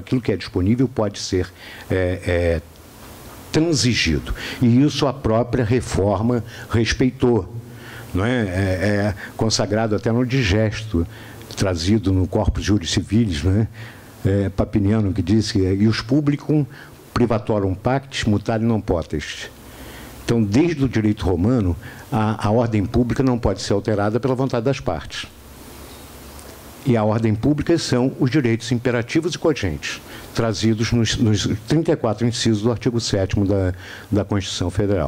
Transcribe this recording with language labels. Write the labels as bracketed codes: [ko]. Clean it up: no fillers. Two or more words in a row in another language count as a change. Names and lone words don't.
[pt] Aquilo que é disponível pode ser transigido. E isso a própria reforma respeitou. Não é? Consagrado até no digesto, trazido no Corpus Iuris Civilis, não é? [la] Papiniano, [pt] que diz que [la] ius publicum privatorum pactis mutare non potest. [pt] Então, desde o direito romano, a ordem pública não pode ser alterada pela vontade das partes. E a ordem pública são os direitos imperativos e cogentes, trazidos nos 34 incisos do artigo 7º da Constituição Federal.